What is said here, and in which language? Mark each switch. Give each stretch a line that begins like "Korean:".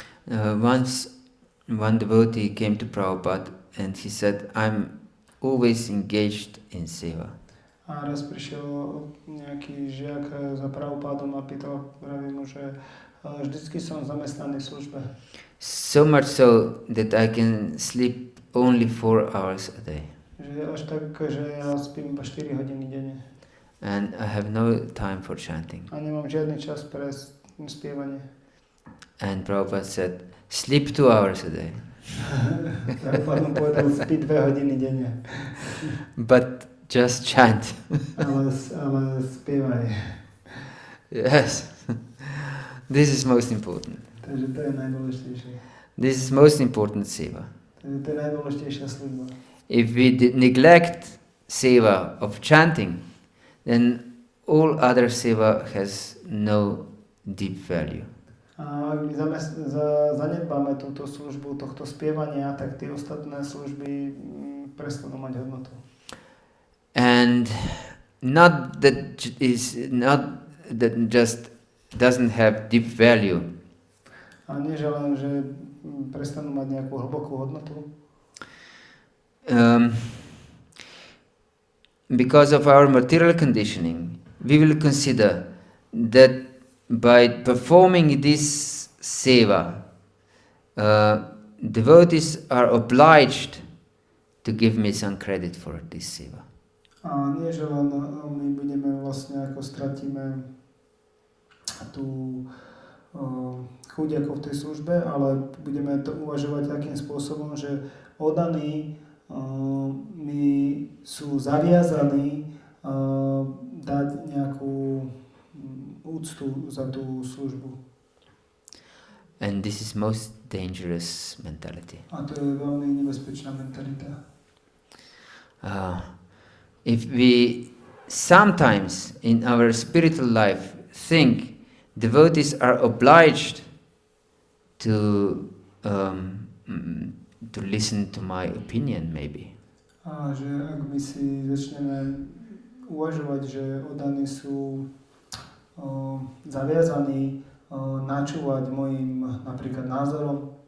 English: Once one devotee came to Prabhupada and he said, I'm always engaged in seva.
Slovak: A raz prišiel nejaký žiak za Prabhupádom a pýtal mu, že vždycky som zamestnaný v službe.
English: So much so that I can sleep only 4 hours a day.
Slovak: Že až tak, že ja spím iba 4 hodiny denne.
English: And I have no time for chanting.
Slovak: A nemám žiadny čas pre spievanie.
English: And Prabhupada said, sleep 2 hours a day.
Slovak: Prabhupada mu povedal, spí 2 hodiny denne.
English: But just chant.
Slovak: ale spievaj.
English: Yes. This is most important.
Slovak: Takže to je najdôležitejšie.
English: This is most important seva.
Slovak: Takže to je najdôležitejšia služba.
English: If we neglect seva of chanting, then all other seva has no deep value.
Slovak: A ak my zanedbáme túto službu, tohto spievania, tak tie ostatné služby prestanú mať hodnotu.
English: And not that just doesn't have deep value.
Slovak: A nie, že len, že prestanú mať nejakú hlbokú hodnotu.
English: Because of our material conditioning, we will consider that by performing this seva, devotees are obliged to give me some credit for this seva.
Slovak: A nie, že len my budeme vlastne, ako stratíme tú chuť ako v tej službe, ale budeme to uvažovať takým spôsobom, že oddaní my sú zaviazaní dať nejakú úctu za tú službu.
English: And this is most dangerous mentality.
Slovak: A to je veľmi nebezpečná mentalita.
English: If we sometimes in our spiritual life think devotees are obliged to listen to my opinion, maybe.
Slovak: A že ak my si začneme uvažovať, že oddaní sú zaviazaní načúvať mojim napríklad názorom,